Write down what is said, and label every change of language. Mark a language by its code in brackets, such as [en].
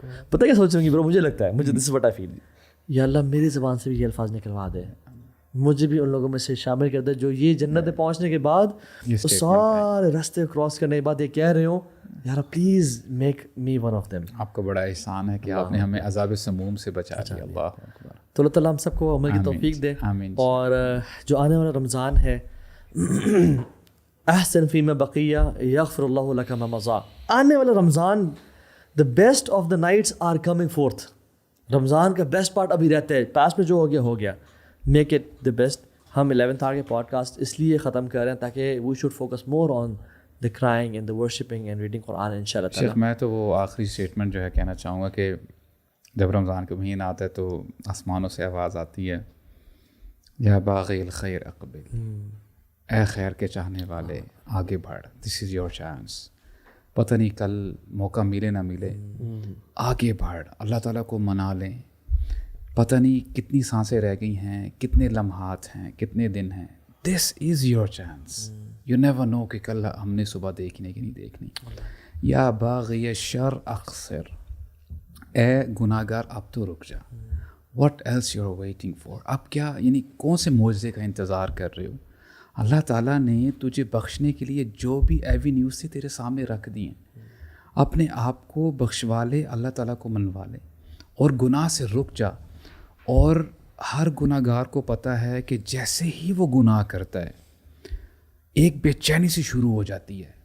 [ur] پتہ کیا سوچ رہی ہوں گی برو مجھے لگتا ہے مجھے [en] this what I feel [ur] یا اللہ میری زبان سے بھی یہ الفاظ نکلوا دے مجھے بھی ان لوگوں میں سے شامل کر دے جو یہ جنت میں پہنچنے کے بعد سارے راستے کراس کرنے کے بعد یہ کہہ رہے ہوں یار [en] Please make me one of them. [ur] آپ کا بڑا احسان ہے کہ آپ نے ہمیں عذاب سموم سے بچا لیا. [ar] اللہ اکبر. [ur] تو اللہ تعالیٰ ہم سب کو عمل کی توفیق دے. اور جو آنے والا رمضان ہے [ar] احسن فیما بقیہ یغفر اللہ لک ما مضی. [ur] آنے والا رمضان [en] The best of the nights are coming forth. [ur] رمضان کا بیسٹ پارٹ ابھی رہتا ہے پاس میں جو ہو گیا [en] Make it the best. [ur] ہم 11th آور کے پوڈ کاسٹ اس لیے ختم کر رہے ہیں تاکہ [en] We should focus more on the crying and the worshipping and reading Quran ان شاء اللہ تعالیٰ. [ur] میں تو وہ آخری اسٹیٹمنٹ جو ہے کہنا چاہوں گا کہ جب رمضان کا مہینہ آتا ہے تو آسمانوں سے آواز آتی ہے [ar] یا باغی الخیر اقبل, [ur] اے خیر کے چاہنے والے آگے بڑھ, [en] This is your chance. [ur] پتہ نہیں کل موقع ملے نہ ملے, آگے بڑھ, اللہ تعالیٰ کو منا لیں. پتہ نہیں کتنی سانسیں رہ گئی ہیں, کتنے لمحات ہیں, کتنے دن ہیں. [en] This is your chance. You never know [ur] کہ کل ہم نے صبح دیکھنے کی نہیں دیکھنی. [ar] یا باغی شر اقصر, [ur] اے گناہ گار اب تو رک جا. [en] What else you are waiting for. [ur] اب کیا یعنی کون سے معجزے کا انتظار کر رہے ہو؟ اللہ تعالیٰ نے تجھے بخشنے کے لیے جو بھی ایوینیوز سے تیرے سامنے رکھ دی ہیں, اپنے آپ کو بخشوا لے, اللہ تعالیٰ کو منوا لے اور گناہ سے رک جا. اور ہر گناہ گار کو پتہ ہے کہ جیسے ہی وہ گناہ کرتا ہے ایک بے چینی سے شروع ہو جاتی ہے.